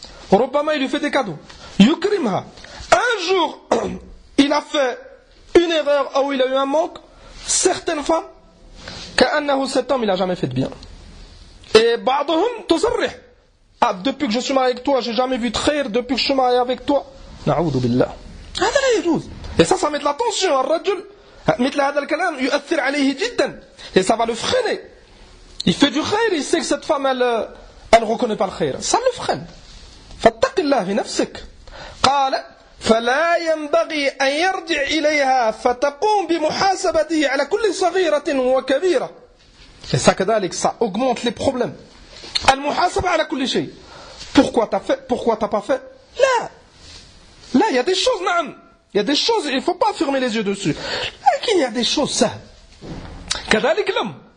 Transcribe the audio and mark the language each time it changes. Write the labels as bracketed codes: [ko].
[fr] Rubama, il lui fait des cadeaux. Yukrimha. Un jour, il a fait une erreur ou il a eu un manque. Certaines femmes, ka'annahu, cet homme, il n'a jamais fait de bien. Et [ar] ba'duhum, tosarrih. [fr] Ah, depuis que je suis marié avec toi, je n'ai jamais vu de khair. Depuis que je suis marié avec toi. [ar] Na'oudou billah. هذا لا يجوز. [fr] Et ça, ça met de l'attention. [ar] الرجل مثل هذا الكلام يؤثر عليه جدا. [fr] Et ça va le freiner. Il fait du khair, il sait que cette femme, elle ne reconnaît pas le khair. Ça le freine. [ar] فاتق الله في نفسك. قال فلا ينبغي أن يرجع إليها فتقوم بمحاسبته على كل صغيرة وكبيرة. [fr] Et ça, [ar] كذلك, [fr] ça augmente les problèmes. [ar] المحاسبة على كل شيء. [fr] Pourquoi t'as fait? Pourquoi t'as pas fait? Là. Là, il y a des choses, ma'am. Il y a des choses, il ne faut pas fermer les yeux dessus. Là, il y a des choses, ça. Kadalik l'homme.